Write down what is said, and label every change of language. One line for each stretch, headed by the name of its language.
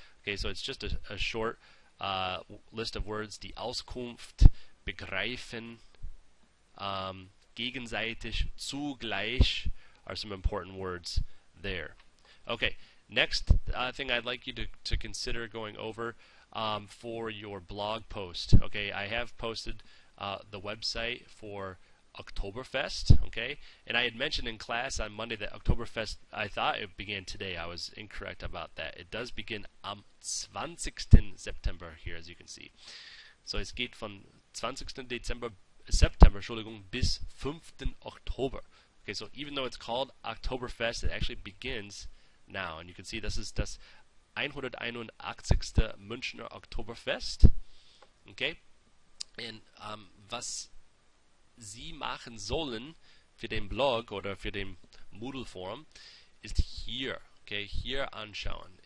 English: Okay, so it's just a short list of words.
German: Die Auskunft, begreifen, gegenseitig, zugleich
English: are some important words there. Okay, next thing I'd like you to consider going over for your blog post. Okay, I have posted the website for Oktoberfest, okay? And I had mentioned in class on Monday that Oktoberfest, I thought it began today. I was incorrect about that. It does begin
German: am 20.
English: September here, as you can see.
German: So es geht von 20. September, Entschuldigung, bis 5. Oktober.
English: Okay, so even though it's called Oktoberfest, it actually begins now. And you can see this is
German: das 181. Münchner Oktoberfest. Okay? And was Sie machen sollen für den Blog oder für den Moodle-Forum ist hier, okay, hier anschauen.